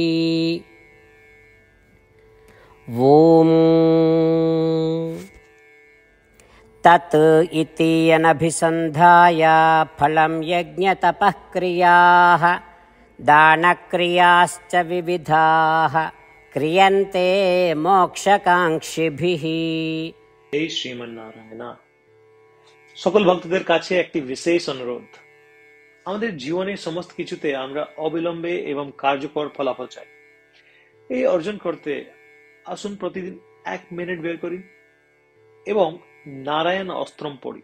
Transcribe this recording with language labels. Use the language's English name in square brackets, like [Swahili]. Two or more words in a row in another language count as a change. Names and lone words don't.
[Sanskrit] ॐ तत् इति अनभिसन्धाय फलं यज्ञतपःक्रियाः दानक्रियाश्च विविधाः क्रियन्ते मोक्षकाङ्क्षिभिः। [Bangla] হে শ্রীমান নারায়ণ, সকল ভক্তদের কাছে একটি বিশেষ অনুরোধ। আমাদের জীবনে সমস্ত কিছুতে আমরা অবিলম্বে এবং কার্যকর ফলাফল চাই। এই অর্জন করতে আসুন প্রতিদিন 1 মিনিট বের করি এবং নারায়ণ অস্ত্রম পড়ি।